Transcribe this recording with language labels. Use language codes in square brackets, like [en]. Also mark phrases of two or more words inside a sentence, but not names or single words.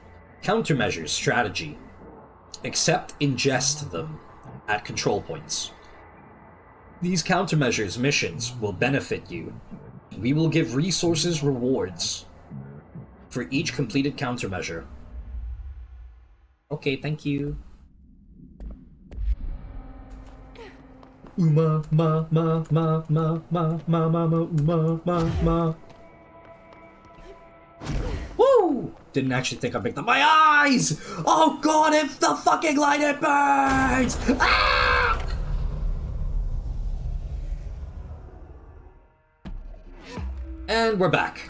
[en] Countermeasures, strategy. Accept, ingest them at control points. These countermeasures, missions, will benefit you. We will give resources, rewards for each completed countermeasure. Okay, thank you. Uma, ma, ma, ma, ma, ma, ma, ma, ma, uma, ma, ma. Woo! Didn't actually think I picked up my eyes! Oh god, if the fucking light it burns! Ah! And we're back.